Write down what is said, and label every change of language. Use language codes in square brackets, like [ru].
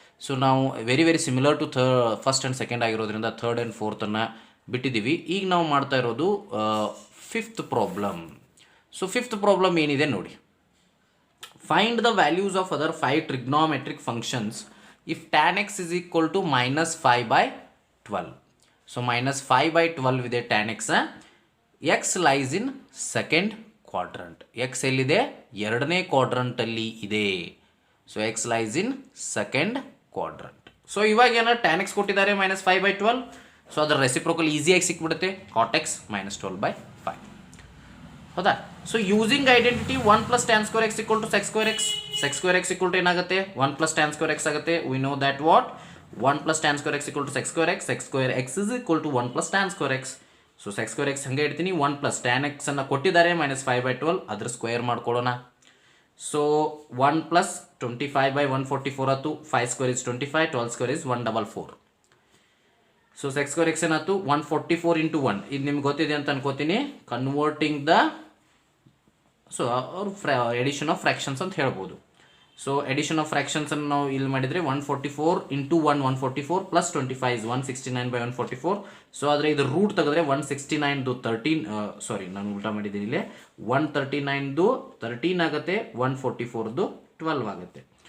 [kn] So ನಾವು very similar to first and second ಆಗಿರೋದ್ರಿಂದ 3rd and 4th ಅನ್ನು ಬಿಟ್ಟಿದ್ದೀವಿ. ಈಗ ನಾವು ಮಾಡ್ತಾ ಇರೋದು [en] 5th problem. So 5th problem [kn] ಏನಿದೆ ನೋಡಿ, [en] Find the values of other 5 trigonometric functions if tan x is equal to -5/12. So -5/12 ಇದೆ tan x. x lies in second quadrant. [kn] x ಎಲ್ಲಿದೆ, 2ನೇ ಕ್ವಾಡ್ರಂಟಲ್ಲಿ ಇದೆ. [en] So x lies in second quadrant. [kn] So ಇವಾಗ ಏನಾದ್ರು tan x ಕೊಟ್ಟಿದ್ದಾರೆ -5/12. So ಅದರ reciprocal ಈಸಿಯಾಗಿ ಸಿಕ್ಬಿಡುತ್ತೆ, cot x -12/5. ಹೌದಾ? [en] So using identity 1 + tan square x = sec square x. sec square x = [kn] ಏನಾಗುತ್ತೆ, [en] 1 + tan square x ಆಗುತ್ತೆ. We know that what 1 + tan square x = sec square x. sec square x is equal to 1 + tan square x. [kn] So sec square x ಹಂಗೆ ಇಡ್ತೀನಿ. 1 + tan x ಅನ್ನು ಕೊಟ್ಟಿದ್ದಾರೆ -5/12, ಅದ್ರ square ಮಾಡ್ಕೊಳ್ಳೋಣ. [en] So 1 + 25/144 ಆಯ್ತು. 5 square is 25, 12 square is 144. So sec square x ಏನಾಯ್ತು, 144 × 1. [kn] ಇದು ನಿಮ್ಗೆ ಗೊತ್ತಿದೆ ಅಂತ ಅನ್ಕೋತೀನಿ. [en] converting the so ಅವ್ರು addition of fractions [kn] ಅಂತ ಹೇಳ್ಬೋದು. [en] So addition of ಫ್ರ್ಯಾಕ್ಷನ್ಸನ್ನು ನಾವು ಇಲ್ಲಿ ಮಾಡಿದರೆ 144 × 1 144 + 25 is 169/144. [kn] ಸೊ ಆದರೆ ಇದು ರೂಟ್ ತೆಗೆದ್ರೆ 169ದು 13, ಸಾರಿ ನಾನು ಉಲ್ಟಾ ಮಾಡಿದ್ದೀನಿ ಇಲ್ಲಿ, 139ದು 13 ಆಗುತ್ತೆ, 144ದು 12 ಆಗುತ್ತೆ.